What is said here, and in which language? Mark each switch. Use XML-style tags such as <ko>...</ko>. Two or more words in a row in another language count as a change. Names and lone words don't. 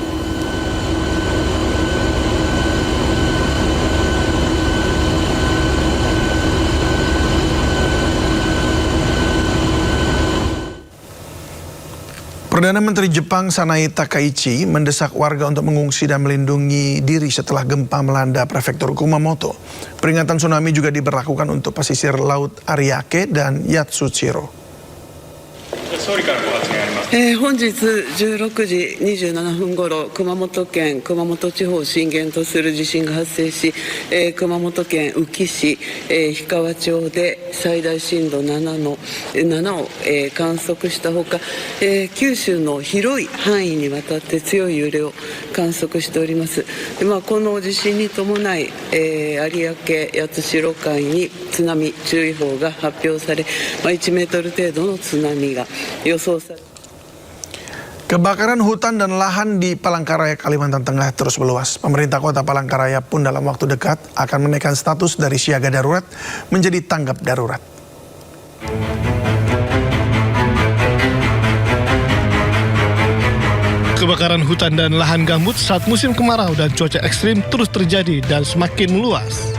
<id>Perdana Menteri Jepang Sanae Takaichi mendesak warga untuk mengungsi dan melindungi diri setelah gempa melanda prefektur Kumamoto. Peringatan tsunami juga diberlakukan untuk pesisir Laut Ariake dan Yatsushiro.</id> <ja>本日16時27分ごろ、熊本県熊本地方を震源とする地震が発生し、熊本県宇城市、氷川町で最大震度7を、観測したほか、九州の広い範囲にわたって強い揺れを観測しております。この地震に伴い、有明八代海に津波注意報が発表され、1メートル程度の津波が予想され。</ja> <id>Kebakaran hutan dan lahan di Palangkaraya, Kalimantan Tengah terus meluas. Pemerintah Kota Palangkaraya pun dalam waktu dekat akan menaikkan status dari siaga darurat menjadi tanggap darurat. Kebakaran hutan dan lahan gambut saat musim kemarau dan cuaca ekstrim terus terjadi dan semakin meluas.</id>